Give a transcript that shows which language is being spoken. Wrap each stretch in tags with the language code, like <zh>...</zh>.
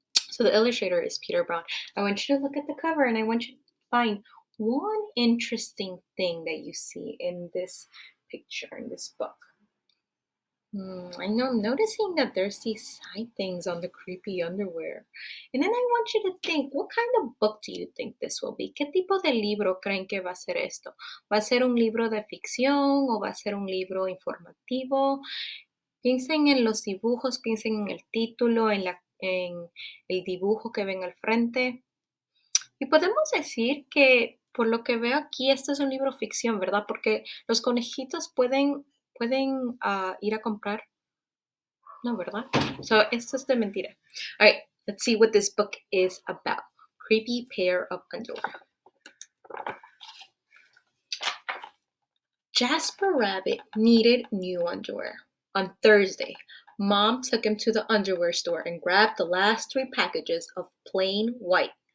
<en>So the illustrator is Peter Brown. I want you to look at the cover and I want you to find one interesting thing that you see in this picture, in this book. I know I'm noticing that there's these side things on the creepy underwear. And then I want you to think, what kind of book do you think this will be?</en> <es>¿Qué tipo de libro creen que va a ser esto? ¿Va a ser un libro de ficción o va a ser un libro informativo? Piensen en los dibujos, piensen en el título, en el dibujo que ven al frente. Y podemos decir que, por lo que veo aquí, esto es un libro ficción, ¿verdad? Porque los conejitos pueden ir a comprar. No, ¿verdad? So, esto es de mentira.</es> <en>All right, let's see what this book is about. Creepy Pair of Underwear. Jasper Rabbit needed new underwear. On Thursday, Mom took him to the underwear store and grabbed the last 3 packages of plain white.</en>